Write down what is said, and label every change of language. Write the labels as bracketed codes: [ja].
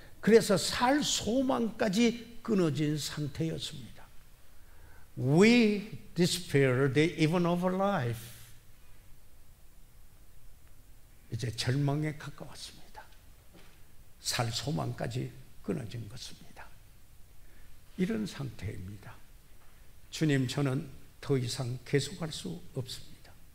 [ko] 그래서 살 소망까지 끊어진 상태였습니다. [en] We despaired even of life. [ko] 이제 절망에 가까웠습니다. 살 소망까지 끊어진 것입니다. 이런 상태입니다. 주님, 저는 더 이상 계속할 수 없습니다.